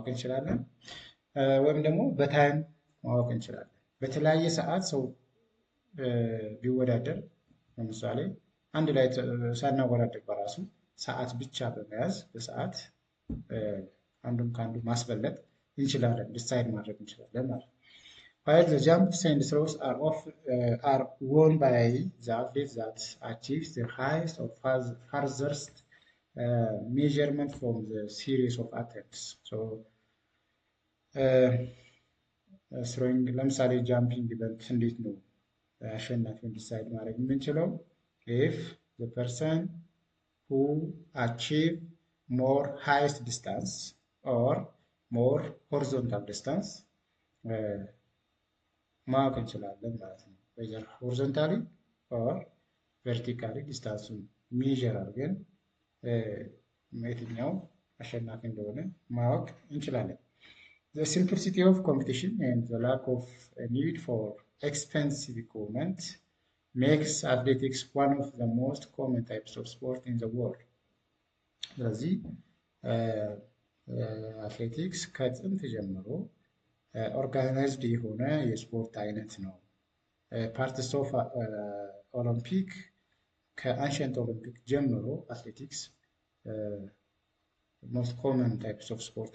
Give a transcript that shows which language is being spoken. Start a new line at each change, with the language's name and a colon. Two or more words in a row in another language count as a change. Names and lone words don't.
Amharic: እንችላለን፣ ወይም ደግሞ በታይም ማወቅ እንችላለን። በተለያየ ሰዓት ሰው ቢወዳደር ለምሳሌ አንድ ላይ ሳናወዳደር በራሱ ሰዓት ብቻ በመያዝ በሰዓት አንዱን ከአንዱ ማስበለጥ እንችላለን፣ ዲሳይድ ማድረግ እንችላለን ማለት ነው።
English: While the jumps and throws are won by the athlete that achieves the highest or farthest measurement from the series of attempts. So, throwing,
Amharic: ለምሳሌ
English: jumping event
Amharic: እንዴት ነው አሸናፊውን ዲሳይድ ማድረግ የምንችለው?
English: If the person who achieve more highest distance or more horizontal distance
Amharic: ማወቅ እንችላለን ማለት ነው።
English: whether horizontally or vertically distance measure አድርገን
Amharic: የትኛው አሸናፊ እንደሆነ ማወቅ እንችላለን።
English: The simplicity of competition and the lack of a need for expensive equipment makes athletics one of the most common types of sport in the world.
Amharic: ስለዚህ አትሌቲክስ ከጥንት ጀምሮ ኦርጋናይዝድ የሆነ የስፖርት አይነት ነው።
English: parts of Olympic
Amharic: ከአንሸንት ኦሎምፒክ ጀምሮ አትሌቲክስ
English: most common types of sport